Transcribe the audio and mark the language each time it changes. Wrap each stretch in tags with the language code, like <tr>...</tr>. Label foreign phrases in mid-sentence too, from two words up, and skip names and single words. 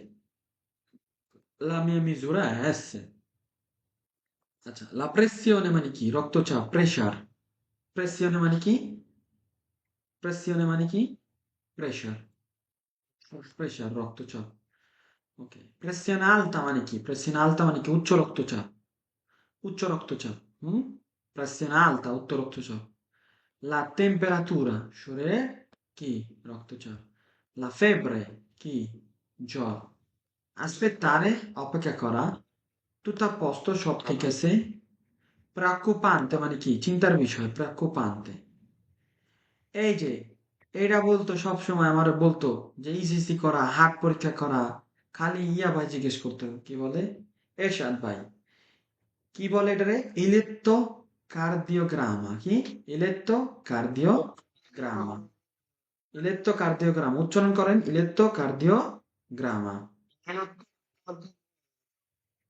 <it>la mia misura</it> <bn>এস, আচ্ছা,</bn> <it>la pressione</it> <bn>মানে কি রক্তচাপ, প্রেশার, প্রেসিওনে মানে কি, প্রেসিওনে মানে কি প্রেশার, প্রেশার রক্তচাপ, ওকে,</bn> <it>pressione alta</it> <bn>মানে কি,</bn> <it>pressione alta</it> <bn>মানে কি উচ্চ রক্তচাপ, উচ্চ রক্তচাপ,</bn> <it>pressione alta</it> <bn>উচ্চ রক্তচাপ,</bn> <it>la temperatura</it> <bn>শরীরে কি রক্তচাপ,</bn> <it>la febbre</it> <bn>কি জ্বর, aspettare অপেক্ষা করা,</bn> <it>tutto a posto</it> <bn>সব ঠিক আছে, preoccupante মানে কি চিন্তার বিষয়, preoccupante, এই যে এটা বলতো সব সময় আমার বলতো যে ইসিসি করা, হার্ট পরীক্ষা করা, খালি ইয়া ভাই জিজ্ঞেস করতো কি বলে, এরশাদ ভাই কি বলে এটারে, ইলেকট্রো কার্ডিওগ্রামা কি, ইলেকট্রো কার্ডিওগ্রামা, ইলেকট্রোকার্ডিওগ্রাম উচ্চারণ করেন, ইলেকট্রোকার্ডিওগ্রামা,</bn>